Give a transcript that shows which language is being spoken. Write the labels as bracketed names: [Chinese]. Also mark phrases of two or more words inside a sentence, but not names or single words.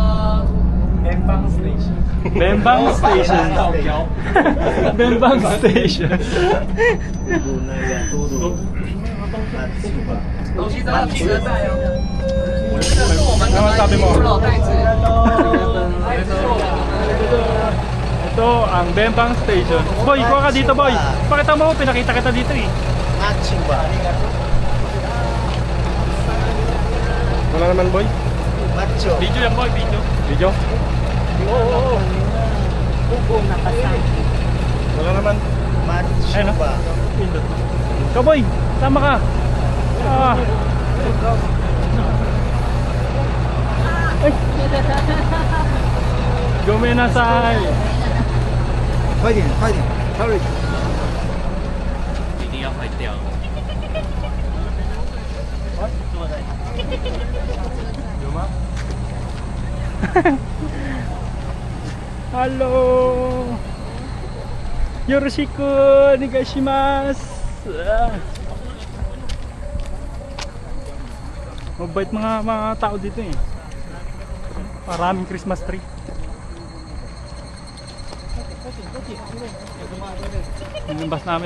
[Chinese] 下车哦。 [Filipino] Empang Street. Bembang Station. Bembang Station. [Chinese] 东西都要记得带哦。这是我们的猪肉袋子。 [Filipino] Ito ang Bembang Station. Boy, kuha ka dito, boy. Pakita mo, pinakita kita dito eh. Matching ba? Wala naman, boy. Macho. Video yan, boy, video. Video? Oo. Wala naman. Macho Ayun, ba? Ikaw, boy, sama ka. Ah. Ay. Gomenasai. [Chinese] 快点，快点 ，hurry！一定要坏掉。有吗？Hello. [Japanese] よろしくお願いします. [Filipino] Mabait mga tao dito eh. Maraming Christmas tree. Yung bus namin.